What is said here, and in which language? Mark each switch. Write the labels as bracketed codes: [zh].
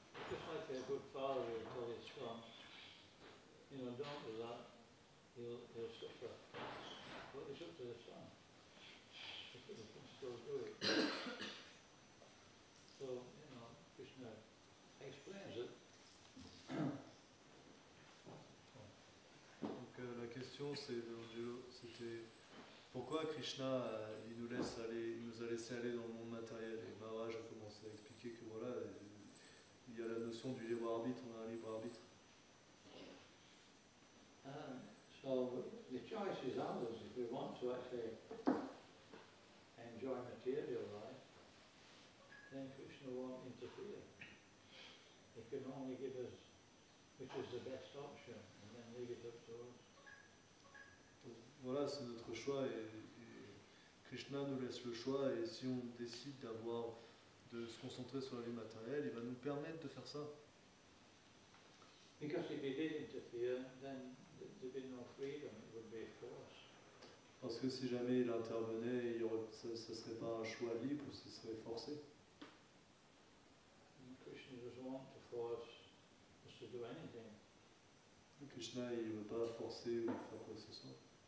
[en] Just like a good father will tell his son, you know, don't do that, he'll suffer. But it's up to the son. He can still do it. So, you know, Krishna explains it. [fr] Donc la question c'était pourquoi Krishna il nous a laissé aller dans le monde matériel, et Maharaj a commencé à expliquer que voilà, il y a la notion du libre arbitre, on a un libre arbitre. [en] So the choice is ours if we want to actually enjoy material life, then Krishna won't interfere. He can only give us which is the best option and then leave it up to us. [fr] Donc, voilà, c'est notre choix et Krishna nous laisse le choix, et si on décide de se concentrer sur la vie matérielle, il va nous permettre de faire ça. [en] Because if he did interfere, then there'd be no freedom, it would be a force. [fr] Parce que si jamais il intervenait, ça ne serait pas un choix libre, ce serait forcé. [en] And Krishna doesn't want to force us to do anything. [fr] Krishna, il ne veut pas forcer ou faire quoi que ce soit.